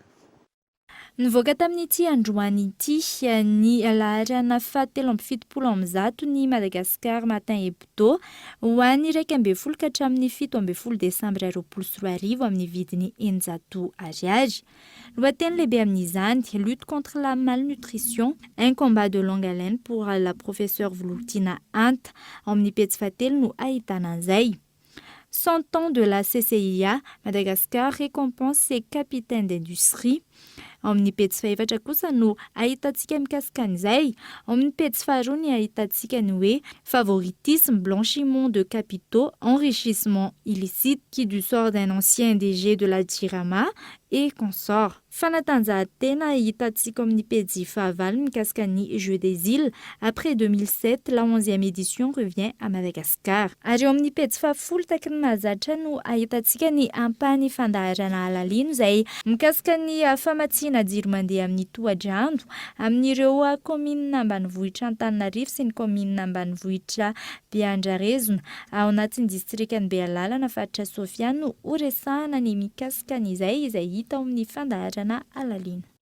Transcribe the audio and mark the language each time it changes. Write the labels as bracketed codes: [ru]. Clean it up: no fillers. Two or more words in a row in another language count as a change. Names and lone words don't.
[mg] Nivoaka tamin'ity androany ity ny laharana 770 ny Madagasikara Matin Hebdo ho an'ny 12 ka hatramin'ny 17 Desambra 2024 amin'ny vidiny 100 ariary. Lohateny lehibe amin'izany, [fr] lutte contre la malnutrition, un combat de longue haleine pour la professeure Volotina Anta, [mg] amin'ny pejy fahatelo no ahitana an'izay. [fr] 100 ans de la CCIA, Madagascar récompense ses capitaines d'industrie. [mg] Amin'ny pejy fahaefatra kosa no ahitantsika mikasika an'izay. Amin'ny pejy faharoa ny ahitantsika ny hoe [fr] favoritisme, blanchiment de capitaux, enrichissement illicite qui du sort d'un ancien DG de la Jirama et consort. [mg] Fanatanjahantena ahitantsika amin'ny pejy fahavalo mikasika ny [fr] Jeux des îles. Après 2007, la 11e édition revient à Madagascar. [mg] Ary eo amin'ny pejy fahafolo taky ny mahazatra no ahitantsika ny ampahany fandaharana alalino izay mikasika ny famatsiana jiro mandeha amin'ny tohadrando amin'ireo komina ambanivohitra Antananarivo sy ny komina ambanivohitra Beandrarezona ao anatin'ny distrikany Bealala faritra Sofia no horesahana ny mikasika n'izay hita ao amin'ny fandaharana alalino.